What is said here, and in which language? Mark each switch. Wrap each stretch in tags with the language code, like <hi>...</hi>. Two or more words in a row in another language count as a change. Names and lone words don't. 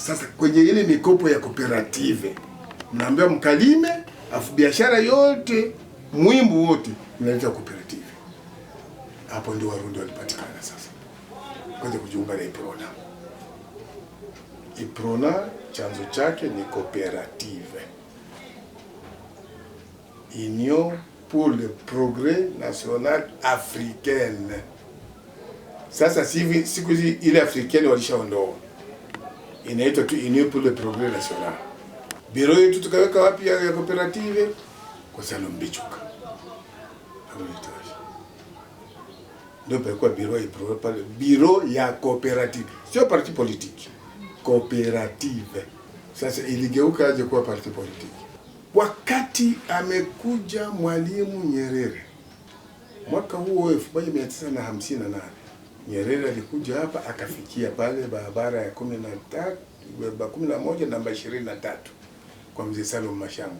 <sw>Sasa kwenye ile mikopo ya cooperative mnaambia mkalime, afu biashara yote muhimu wote mnaita cooperative. Hapo ndio Warundi walipatikana sasa. Kwanza kujiunga na IPRONA. IPRONA chanzo chake ni coopérative.</sw> <fr>Union pour le Progrès National Africaine.</fr> <sw>Sasa siku hizi ile africaine walishaondoa.</sw> <fr>Inaitwa tu Union pour le Progrès National.</fr> <sw>Biro yetu tukaweka wapi ya cooperative? Kwa Salum Bichuka. Ndio palikuwa biro ya cooperative. Sio</sw> <fr>parti politique.</fr> <sw>Cooperative. Sasa iligeuka aje kuwa</sw> <fr>parti politique.</fr> <sw>Wakati amekuja Mwalimu Nyerere mwaka huo 1958, Nyerere alikuja hapa akafikia pale barabara ya 11 namba 23 kwa Mzee Salum Mashango.</sw>